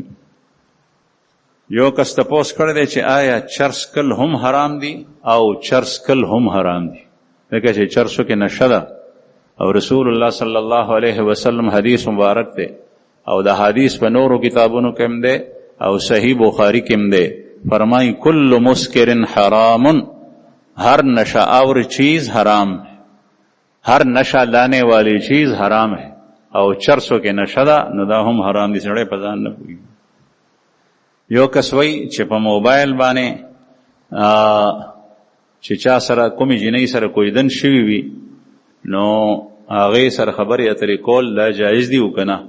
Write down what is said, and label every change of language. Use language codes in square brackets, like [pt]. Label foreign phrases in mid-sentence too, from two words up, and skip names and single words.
[ps] یو کس تپوس کړی دی چې آیا چرس کل هم حرام دي او چرس کل هم حرام دي ځکه چې چرسو کې نشه ده او رسول الله صلی الله علیه وسلم حدیث مبارک دی او د حدیث په نورو کتابونو کې هم دی او صحیح بخاری کې هم دی. [ur] فرمائی [ar] کل مسکر حرام، [ur] ہر نشہ آور چیز حرام ہے، ہر نشہ لانے والی چیز حرام ہے [ps] او چرسو کې نشه ده نو دا هم حرام دي. سړی په ځان نه پوهېږي. یو کس وایي چې په موبایل باندې چې چا سره کومې جینۍ سره کویدن شوي وي نو هغې سره خبرې اترې کول دا جایز دي او که نه؟